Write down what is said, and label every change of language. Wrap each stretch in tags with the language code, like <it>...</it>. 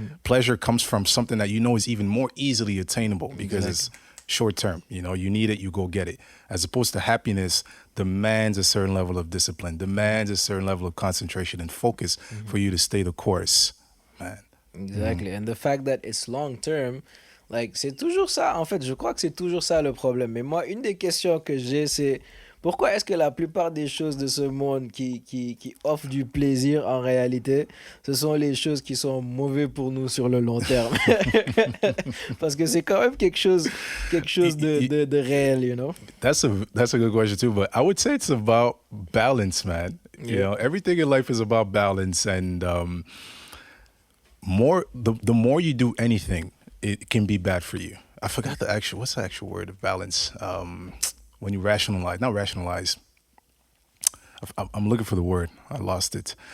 <en>Pleasure comes from something that you know is even more easily attainable because it's short term. You know, you need it, you go get it. As opposed to happiness demands a certain level of discipline, demands a certain level of concentration and focus for you to stay the course, man. Exactly. And the fact that it's long term, like,</en> <fr>c'est toujours ça. En fait, je crois que c'est toujours ça le problème. Mais moi, une des questions que j'ai, c'est pourquoi est-ce que la plupart des choses de ce monde qui offrent du plaisir en réalité, ce sont les choses qui sont mauvaises pour nous sur le long terme? Parce que c'est quand même quelque chose de réel, you know?</fr> <en>That's a good question too, but I would say it's about balance, man. You know, everything in life is about balance, and the more you do anything, it can be bad for you. I forgot what's the actual word of balance. When you not rationalize. I'm looking for the word. I lost it.</en>